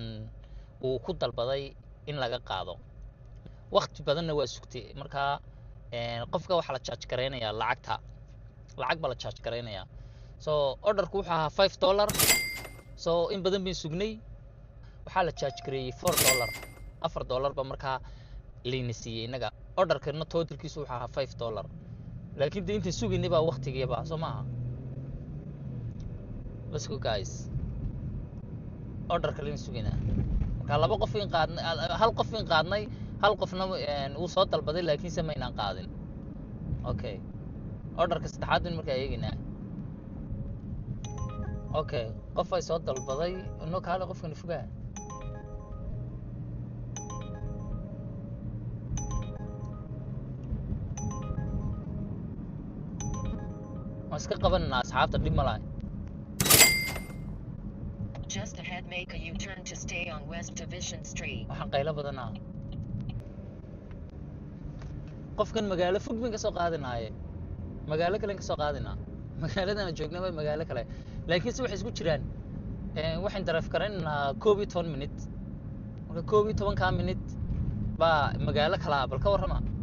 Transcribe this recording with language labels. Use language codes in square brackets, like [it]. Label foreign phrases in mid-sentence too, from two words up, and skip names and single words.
[so] uu ku dalbaday in laga qaado waqti badanna waa sugtay marka qofka waxa la charge gareynayaa lacag baa la charge gareynayaa soo orderku wuxuu ahaa $5 soo in badan baan sugnay waxaa la charge gareeyay $4 ba markaa layna siiyay inaga orderkana totalkiisu wuxuu ahaa $5 laakiin inta sugaynay baa waqtigeeba soo maaha [en] let's go guys [so] order kale in sugaynaa marka laba qof in qaadnay hal qof in qaadnay hal qofna uu soo dalbaday laakiin se maynaan qaadin okay orderka saddexaad in markaa eegaynaa okay qof ay soo dalbaday inoo kaale qofkan fogaa iska qabanna asxaabta dhib ma lahayn [en] Just ahead, make a U-turn to stay on West Division Street. [so] waxaan qaylo badanaa qofkan magaalo fog baan ka soo qaadinaaye magaalo kale ka soo qaadinaa magaaladana joogna waa magaalo kale laakiin si wax isku jiraan waxaan drive karaynaa 12 minute marka 12 minute baa magaalo kala bal ka warrama